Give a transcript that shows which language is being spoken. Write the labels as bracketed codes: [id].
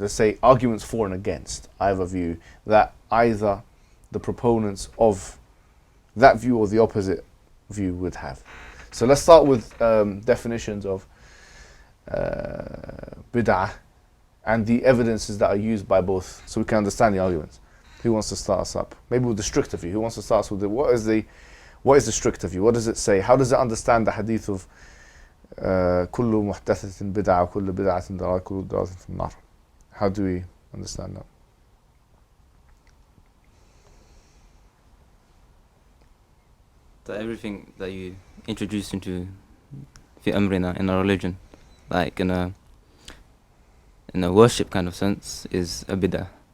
[en] Let's say arguments for and against either view that either the proponents of that view or the opposite view would have. So let's start with definitions of bid'ah and the evidences that are used by both, so we can understand the arguments. Who wants to start us up? Maybe with the stricter view. Who wants to start us with what is the stricter view? What does it say? How does it understand the hadith of [ar] كل محدثة بدعة وكل بدعة ضلالة كل ضلالة في النار? [en] How do we understand that? That everything that you introduce into [ar] في أمرنا [en] in our religion, like in a worship kind of sense, is a bid'ah.